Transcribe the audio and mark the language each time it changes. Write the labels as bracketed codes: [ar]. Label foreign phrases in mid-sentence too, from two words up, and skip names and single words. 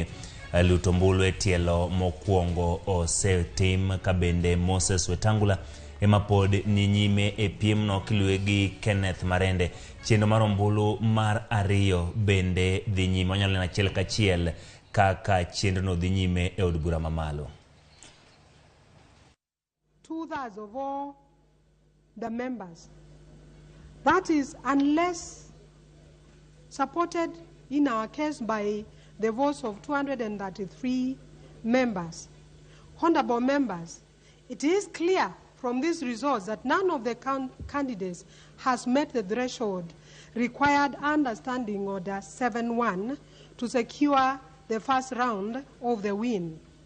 [luo] Luto mbulu e tielo mokwongo osetim kabende Moses Wetangula ema pod ni nyime e piemno kilwe gi Kenneth Marende. Chenro mar ombulu mar ariyo bende dhi nyime, onyalo neno achiel kachiel kaka chenro no dhi nyime e od bura mamalo. [en] 2/3 of all the members. That is, unless supported in our case by the votes of 233 members. Honorable members, it is clear from these results that none of the candidates has met the threshold required under Standing Order 7-1 to secure the first round of the win.